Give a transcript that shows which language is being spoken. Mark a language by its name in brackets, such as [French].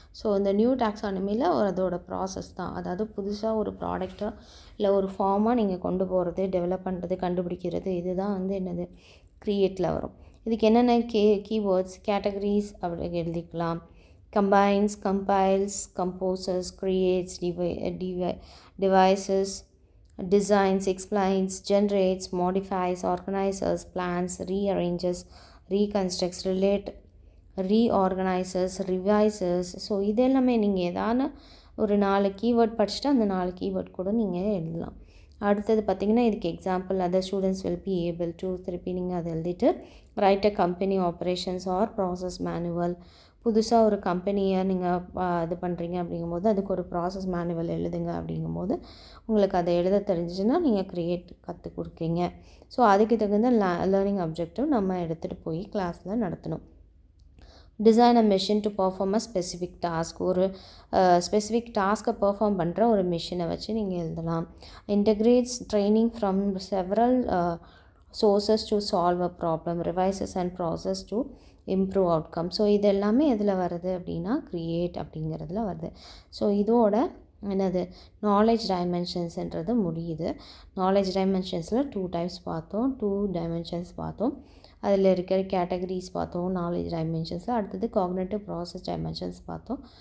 [Tamil] So இந்த new டாக்ஸானமியில் அதோட process தான், அதாவது புதுசாக ஒரு ப்ராடக்டை இல்லை ஒரு ஃபார்மாக நீங்கள் கொண்டு போகிறது, டெவலப் பண்ணுறது, கண்டுபிடிக்கிறது, இதுதான் என்னது க்ரியேட்டில் வரும். இதுக்கு என்னென்ன கீவேர்ட்ஸ், கேட்டகரிஸ் அப்படி எழுதிக்கலாம். [English] Combines, compiles, composes, creates, devises, designs, explains, generates, modifies, organizes, plans, rearranges, reconstructs, reorganizes, revises. [Tamil] So இது எல்லாமே நீங்கள் ஏதான ஒரு 4 கீவேர்ட் படிச்சுட்டு அந்த 4 கீவேர்ட் கூட நீங்கள் எழுதலாம். அடுத்தது பார்த்திங்கன்னா இதுக்கு example, [English] other students will be able to, [Tamil] திருப்பி நீங்கள் அதை எழுதிட்டு [English] Write a company operations or process manual. [Tamil] புதுசாக ஒரு கம்பெனியை நீங்கள் இது பண்ணுறீங்க அப்படிங்கும்போது அதுக்கு ஒரு ப்ராசஸ் மேனுவல் எழுதுங்க அப்படிங்கும்போது உங்களுக்கு அதை எழுத தெரிஞ்சிச்சுன்னா நீங்கள் கற்றுக் கொடுக்குறீங்க. ஸோ அதுக்கு தகுந்த லேர்னிங் அப்ஜெக்டிவ் நம்ம எடுத்துகிட்டு போய் கிளாஸில் நடத்தணும். [English] design a machine to perform a specific task, [Tamil] ஒரு ஸ்பெசிஃபிக் டாஸ்க்கை பர்ஃபார்ம் பண்ணுற ஒரு மிஷினை வச்சு நீங்கள் எழுதலாம். [English] Integrates training from several sources to solve a problem, revises and process to improve outcome. [Tamil] So இது எல்லாமே எதில் வருது அப்படின்னா க்ரியேட் அப்படிங்கிறதுல வருது. ஸோ இதோட என்னது நாலேஜ் டைமென்ஷன்ஸ்ன்றது முடியுது. நாலேஜ் டைமென்ஷன்ஸில் 2 டைப்ஸ் பார்த்தோம், 2 டைமென்ஷன்ஸ் பார்த்தோம். அதில் இருக்கிற கேட்டகரிஸ் பார்த்தோம் நாலேஜ் டைமென்ஷன்ஸில். அடுத்தது காக்னிட்டிவ் ப்ராசஸ் டைமென்ஷன்ஸ் பார்த்தோம்.